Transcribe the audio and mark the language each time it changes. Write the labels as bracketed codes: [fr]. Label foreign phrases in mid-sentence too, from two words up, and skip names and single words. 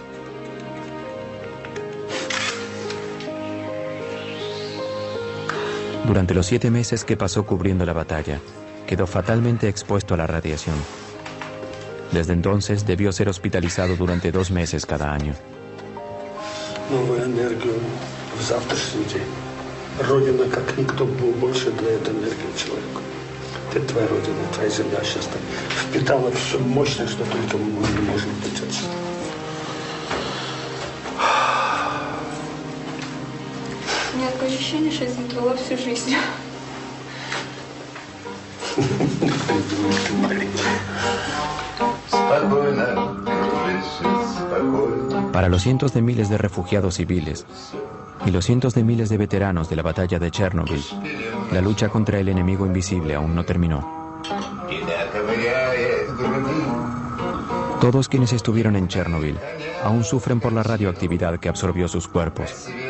[es] Durante los 7 meses que pasó cubriendo la batalla, quedó fatalmente expuesto a la radiación. Desde entonces debió ser hospitalizado durante 2 meses cada año. [ru] Новую энергию в завтрашний день. Родина, как никто, больше дает энергию человеку. Это твоя родина, твоя земля сейчас впитала все мощное, что только можно впитать. У меня такое ощущение, что я забрала всю жизнь. Ты маленькая. [es] Para los cientos de miles de refugiados civiles y los cientos de miles de veteranos de la batalla de Chernobyl, la lucha contra el enemigo invisible aún no terminó. Todos quienes estuvieron en Chernobyl aún sufren por la radioactividad que absorbió sus cuerpos.